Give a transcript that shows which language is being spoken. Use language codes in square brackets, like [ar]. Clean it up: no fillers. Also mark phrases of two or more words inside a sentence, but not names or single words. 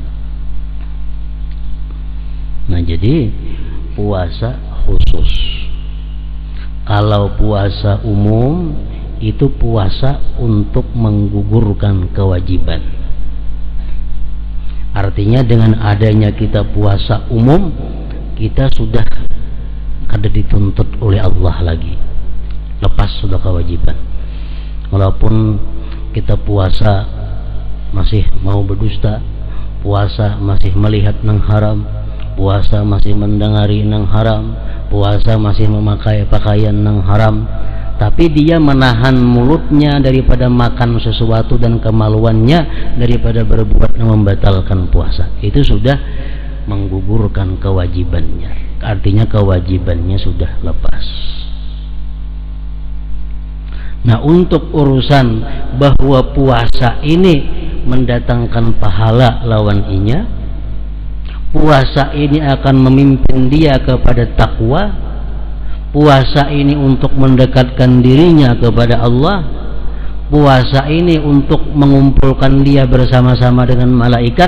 [id] Nah jadi puasa khusus. Kalau puasa umum itu puasa untuk menggugurkan kewajiban. Artinya dengan adanya kita puasa umum, kita sudah kada dituntut oleh Allah lagi, lepas sudah kewajiban. Walaupun kita puasa masih mau berdusta, puasa masih melihat nang haram, puasa masih mendengari nang haram, puasa masih memakai pakaian nang haram, tapi dia menahan mulutnya daripada makan sesuatu dan kemaluannya daripada berbuat yang membatalkan puasa, itu sudah menggugurkan kewajibannya. Artinya kewajibannya sudah lepas. Nah untuk urusan bahwa puasa ini mendatangkan pahala lawan inya, puasa ini akan memimpin dia kepada takwa, puasa ini untuk mendekatkan dirinya kepada Allah, puasa ini untuk mengumpulkan dia bersama-sama dengan malaikat.